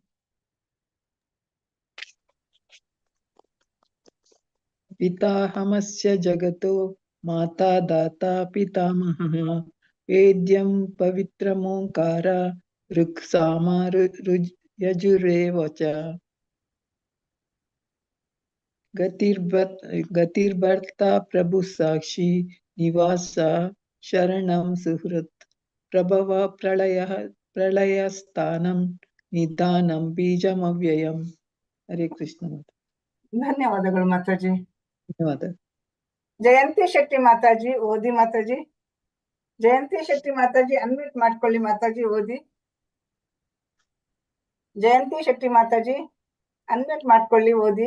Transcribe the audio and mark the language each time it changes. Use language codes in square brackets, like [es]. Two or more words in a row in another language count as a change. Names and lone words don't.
[sa] ಪಿತಾಹಮಸ್ಯ ಜಗತೋ ಮಾತಾ ದಾತಾ ಪಿತಾಮಹಃ ವೇದ್ಯಂ ಪವಿತ್ರಮೋಂಕಾರ ಋಕ್ಸಾಮ ಯಜುರೇವ ಚ. गतिर्भर्ता प्रभु साक्षी निवास शरणं सुहृत् प्रभव प्रलयस्थानं निधानं बीजमव्ययम्. हरे कृष्ण. [kn] ಧನ್ಯವಾದಗಳು ಮಾತಾಜಿ. ಧನ್ಯವಾದ. ಜಯಂತಿ ಶೆಟ್ಟಿ ಮಾತಾಜಿ ಓದಿ ಮಾತಾಜಿ. ಜಯಂತಿ ಶೆಟ್ಟಿ ಮಾತಾಜಿ ಅನ್ಮ್ಯೂಟ್ ಮಾಡ್ಕೊಳ್ಳಿ ಮಾತಾಜಿ, ಓದಿ. ಜಯಂತಿ ಶೆಟ್ಟಿ ಮಾತಾಜಿ ಅನ್ಮ್ಯೂಟ್ ಮಾಡ್ಕೊಳ್ಳಿ, ಓದಿ.